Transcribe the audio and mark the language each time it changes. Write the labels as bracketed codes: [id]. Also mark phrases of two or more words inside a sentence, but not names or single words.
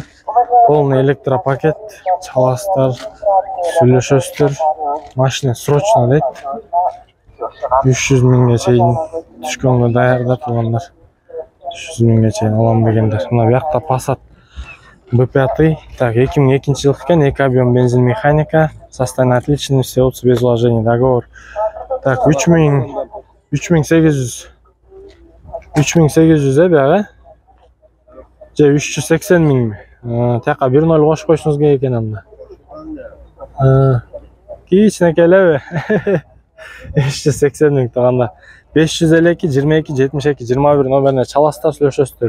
[ru] Полный электропакет, [ky] чаласыздар, сүйлөшөсүздөр. Машина срочно дейт. 300 миңге чейин түшкөнгө даярдар тугандар. 300 миңге чейин алам дегендер. Мына биякта Passat B5. Так, 2002 жылкы экен, 2 объем бензин механика, [ru] состояние отличный, все опции без вложений, договор. [ky] Так, 3800 бияга. Же 380 миңби. Тияка 1.0 кошуп койсуңуз керек экен анда. Кичинекелеби? 380 миң туганда. 552 22 72 21 номерине чаласыздар, сүйлөшөсүздөр.